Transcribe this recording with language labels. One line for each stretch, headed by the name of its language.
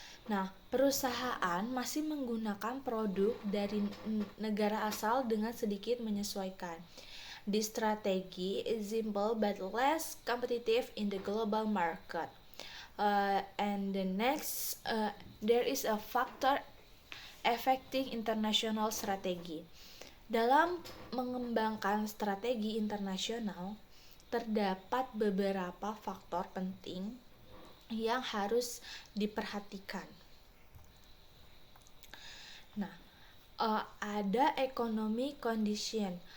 Indonesian: Nah, perusahaan masih menggunakan produk dari negara asal dengan sedikit menyesuaikan.
English: This strategy is simple but less competitive in the global market. And the next, there is a factor affecting international strategy.
Indonesian: Dalam mengembangkan strategi internasional, terdapat beberapa faktor penting yang harus diperhatikan. Nah, ada economy condition.